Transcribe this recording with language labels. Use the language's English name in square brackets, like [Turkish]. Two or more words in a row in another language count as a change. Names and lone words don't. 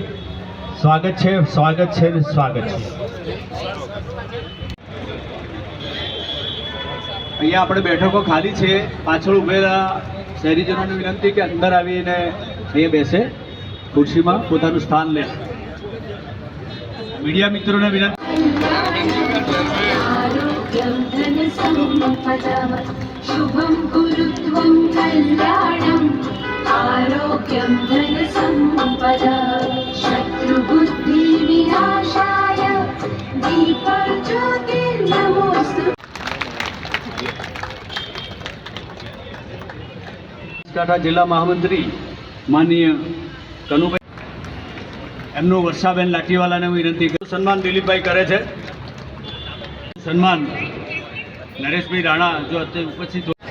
[Gujarati] સ્વાગત છે, સ્વાગત છે, સ્વાગત છે. અહીંયા આપણે બેઠકો ખાલી છે. પાછળ ઉભેલા શહેરીજનોને વિનંતી કે અંદર આવીને અહીંયા બેસે, ખુરશીમાં પોતાનું સ્થાન લે. મીડિયા મિત્રોને વિનંતી. [Sanskrit] शुभं कुरुत्वं कल्याणम् आरोग्यं धनसम्पदा शत्रुबुद्धि विनाशाय दीपज्योतिर्नमोऽस्तु. [Gujarati] બનાસકાંઠા જિલ્લા મહામંત્રી માનનીય કનુભાઈ, એમનું વર્ષાબેન લાઠીવાલાને વિનંતી કરું. સન્માન દિલીપભાઈ કરે છે. સન્માન નરેશભાઈ રાણા જો અત્યારે ઉપસ્થિત